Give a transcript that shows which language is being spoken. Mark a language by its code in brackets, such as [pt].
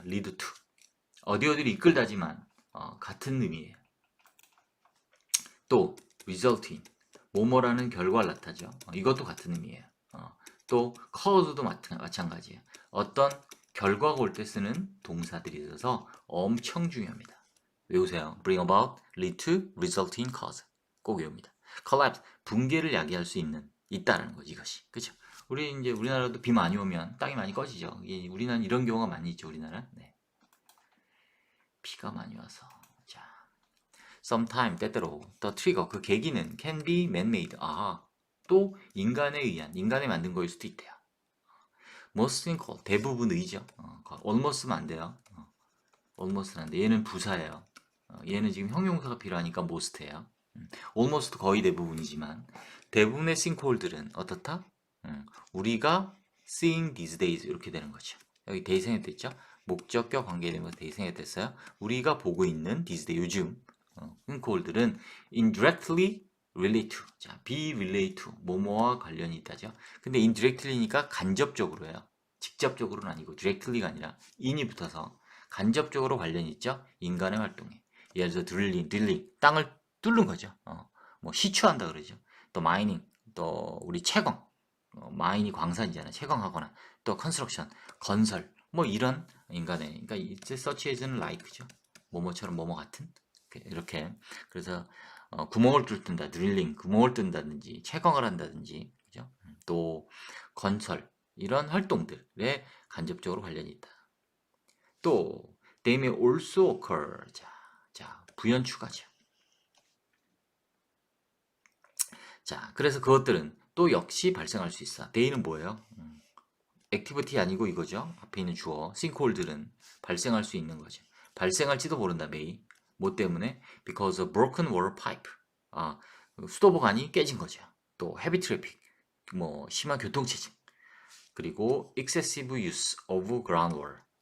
[ko] lead to 어디를 이끌다지만 같은 의미예요. 또 result in 뭐뭐라는 결과를 나타죠. 이것도 같은 의미예요. 또 cause도 마찬가지예요. 어떤 결과가 올 때 쓰는 동사들이 있어서 엄청 중요합니다. 외우세요. [en] bring about, lead to, result in, cause. [ko] 꼭 외웁니다. collapse, 붕괴를 야기할 수 있다라는 거지, 이것이. 그죠? 이제 우리나라도 비 많이 오면 땅이 많이 꺼지죠. 우리나라는 이런 경우가 많이 있죠, 우리나라. 네. 비가 많이 와서. 자. sometime, 때때로. [en] the trigger, [ko] 그 계기는 [en] can be man-made. [ko] 또 인간이 만든 거일 수도 있대요. most는 대부분의죠. almost는 안 돼요. almost는 안 돼. 얘는 부사예요. 얘는 지금 형용사가 필요하니까 most예요. almost 거의 대부분이지만 대부분의 sinkhole들은 어떻다? 우리가 [en] seeing these days [ko] 이렇게 되는 거죠. 여기 대생에 됐죠? 목적격 관계되면서 대생에 됐어요. 우리가 보고 있는 these days 요즘 sinkhole들은 [en] indirectly relate to. [ko] 자, be relate to. 뭐뭐와 관련이 있다죠. 근데 indirectly니까 간접적으로예요. 직접적으로는 아니고 directly가 아니라 in이 붙어서 간접적으로 관련이 있죠. 인간의 활동에. 예를 들어 drilling, 땅을 뚫는 거죠. 뭐 시추한다 그러죠. 또 마이닝, 또 우리 채광, 마인이 광산이잖아요. 채광하거나 또 컨스트럭션, 건설, 뭐 이런 인간의, 그러니까 it's such as는 like죠. 뭐뭐처럼 뭐뭐 같은 이렇게. 그래서 구멍을 뚫는다, 드릴링, 구멍을 뚫는다든지 채광을 한다든지, 그죠? 또 건설 이런 활동들에 간접적으로 관련이 있다. [en] 또 they may also occur. [ko] 자 부연 추가죠. 자, 그래서 그것들은 또 역시 발생할 수 있어. they는 뭐예요? 액티비티 아니고 이거죠. 앞에 있는 주어 sinkhole들은 발생할 수 있는 거죠. 발생할지도 모른다. may. 뭐 때문에? [en] because of broken water pipe. [ko] 수도보관이 깨진 거죠. 또 heavy traffic. 뭐 심한 교통체증. 그리고 [en] excessive use of groundwater.